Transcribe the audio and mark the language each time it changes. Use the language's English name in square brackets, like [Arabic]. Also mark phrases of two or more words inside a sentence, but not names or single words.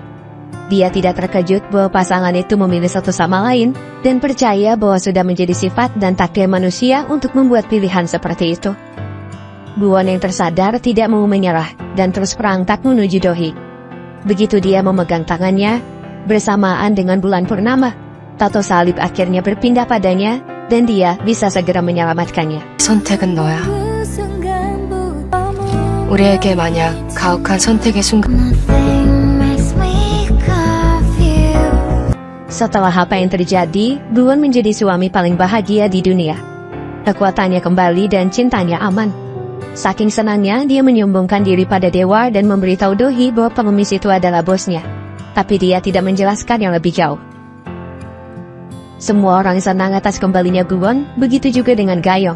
[Indonesian] Dia tidak terkejut bahwa pasangan itu memilih satu sama lain, dan percaya bahwa sudah menjadi sifat dan takdir manusia untuk membuat pilihan seperti itu. Guwon yang tersadar tidak mau menyerah, dan terus perangkat menuju Dohee. Begitu dia memegang tangannya, bersamaan dengan bulan purnama, tato salib akhirnya berpindah padanya, dan dia bisa segera menyelamatkannya. [Korean] 선택은 너야. 그 순간부터 우리에게 만약 가혹한 선택의 순간 [English] Nothing makes me confused. [Indonesian] Setelah apa yang terjadi, Guwon menjadi suami paling bahagia di dunia. Kekuatannya kembali dan cintanya aman. Saking senangnya, dia menyombongkan diri pada Dewa dan memberitahu Dohee bahwa pengemis itu adalah bosnya. Tapi dia tidak menjelaskan yang lebih jauh. Semua orang senang atas kembalinya Guwon, begitu juga dengan Gayong.